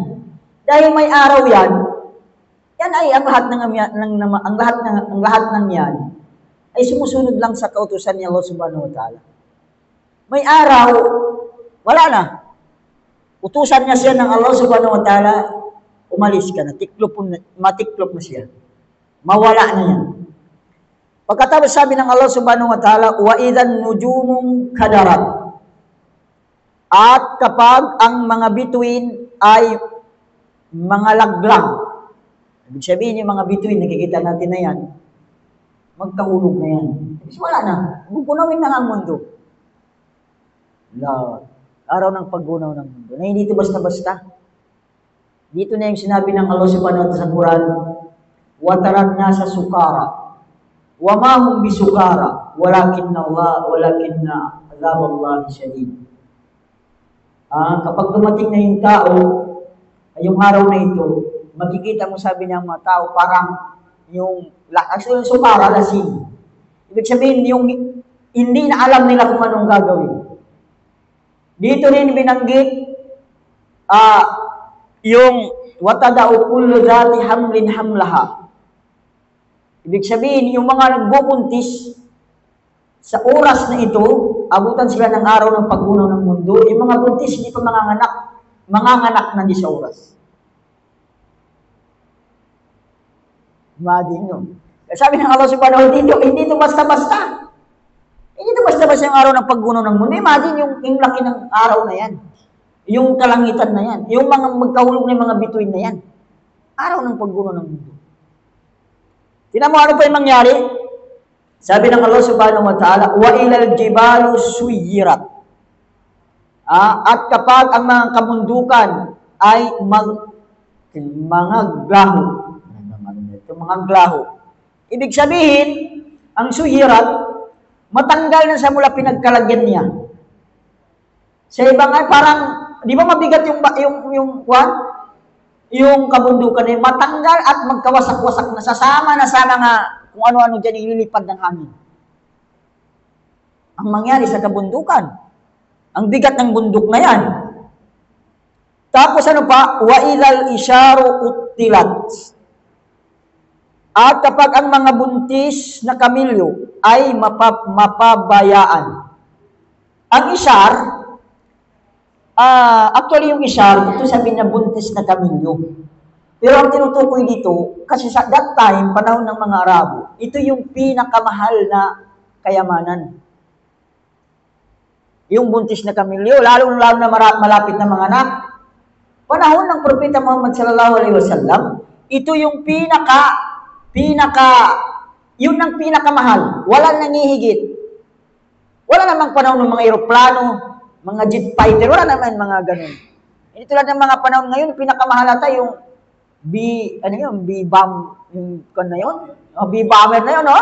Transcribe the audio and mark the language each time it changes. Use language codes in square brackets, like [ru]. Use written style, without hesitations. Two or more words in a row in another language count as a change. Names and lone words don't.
[tl] Dahil may araw yan, yan ay ang lahat ng yan ay sumusunod lang sa kautusan ni Allah [ar] سبحانه وتعالى. [tl] May araw, wala na. Utusan niya siya ng Allah [ar] سبحانه وتعالى, [tl] umalis ka na, matiklop na siya. Mawala na yan. Pagkatapos sabi ng Allah [ar] سبحانه وتعالى, وإذا النجوم انكدرت. [tl] At kapag ang mga bituin ay mga laglang, ibig sabihin yung mga bituin, nakikita natin na yan, magkahulog na yan. Kasi wala na, gugunawin na ang mundo. Araw ng paggunaw ng mundo. Na hindi ito basta-basta. Dito na yung sinabi ng Allah [ar] سبحانه وتعالى [tl] sa Quran, [ar] وترى الناس سكارى. وما هم بسكارى ولكن عذاب الله شديد. [tl] Kapag dumating na yung tao, yung araw na ito, makikita mo, sabi niya mga tao, parang yung sukara, lasing. Ibig sabihin, yung hindi na alam nila kung anong gagawin. Dito rin binanggit, yung [ar] وتضع كل ذات حمل حملها. [tl] Ibig sabihin, yung mga nagbubuntis sa oras na ito, abutan sila ng araw ng paggunaw ng mundo, yung mga buntis hindi pa manganganak na di sa oras. Imagine nyo. Sabi ng Allah [ar] سبحانه وتعالى, [tl] hindi ito basta-basta. Hindi ito basta-basta yung araw ng paggunaw ng mundo. Imagine yung laki ng araw na yan. Yung kalangitan na yan. Yung mga magkahulog na yung mga bituin na yan. Araw ng paggunaw ng mundo. Tingnan mo ano pa yung mangyari? Sabi ng Allah [ar] سبحانه وتعالى, وإذا الجبال سيرت. [tl] At kapag ang mga kabundukan ay mga glaho. Ibig sabihin, ang suyirat, matanggal na sa mula pinagkalagyan niya. Sa ibang ay parang, di ba mabigat yung kabundukan ay matanggal at magkawasak-wasak na sama nga kung ano-ano dyan ililipad ng hangin. Ang mangyari sa kabundukan, ang bigat ng bundok na yan, Tapos ano pa? [ar] وإذا العشار عطلت. [tl] At kapag ang mga buntis na kamilyo ay mapabayaan. Ang isyar, actually yung isyar, ito sabi na buntis na kamilyo. Pero ang tinutukoy dito, kasi sa [en] that time, [tl] panahon ng mga Arabo, ito yung pinakamahal na kayamanan. Yung buntis na kamilyo, lalo na malapit na mga anak. Panahon ng Propeta Muhammad [ar] صلى الله عليه وسلم, [tl] ito yung yun ang pinakamahal. Walang nangihigit. Wala namang panahon ng mga eroplano, mga [en] jet fighter, [tl] wala naman mga ganun. Hindi tulad ng mga panahon ngayon, pinakamahal ata yung B-bomb, yung kan na yun, B-bomber na yun, no?